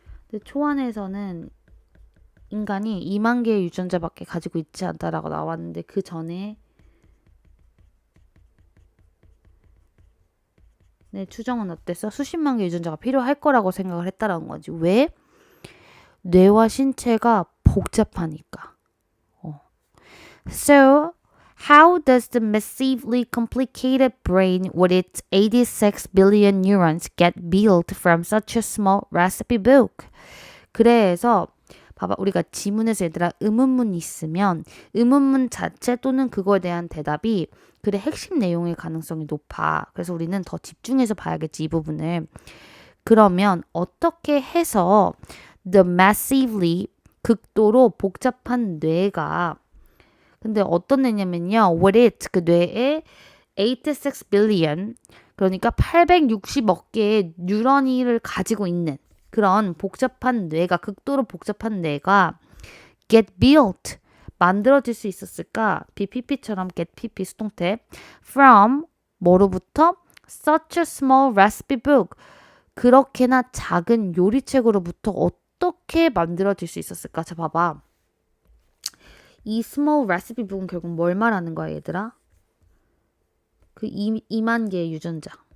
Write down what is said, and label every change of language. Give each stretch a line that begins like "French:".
Korean: 근데 초안에서는 인간이 2만 개의 유전자밖에 가지고 있지 않다라고 나왔는데 그 전에 내 추정은 어땠어? 수십만 개 유전자가 필요할 거라고 생각을 했다라는 거지. 왜? 뇌와 신체가 복잡하니까.
English: So, how does the massively complicated brain with its 86 billion neurons get built from such a small recipe book?
Korean: 그래서 봐봐, 우리가 지문에서 얘들아 의문문 있으면 의문문 자체 또는 그거에 대한 대답이 글의 핵심 내용일 가능성이 높아. 그래서 우리는 더 집중해서 봐야겠지, 이 부분을. 그러면 어떻게 해서
English: the massively
Korean: 극도로 복잡한 뇌가 근데 어떤 뇌냐면요.
English: what it
Korean: 그 뇌에
English: 86 billion
Korean: 그러니까 860억 개의 뉴런을 가지고 있는 그런 복잡한 뇌가 극도로 복잡한 뇌가
English: get built
Korean: 만들어질 수 있었을까? BPP처럼 get PP 수동태 from 뭐로부터?
English: such a small recipe book
Korean: 그렇게나 작은 요리책으로부터 어떻게 만들어질 수 있었을까? 자 봐봐. 이
English: small recipe book
Korean: 은 결국 뭘 말하는 거야 얘들아? 그 2만 개의 유전자.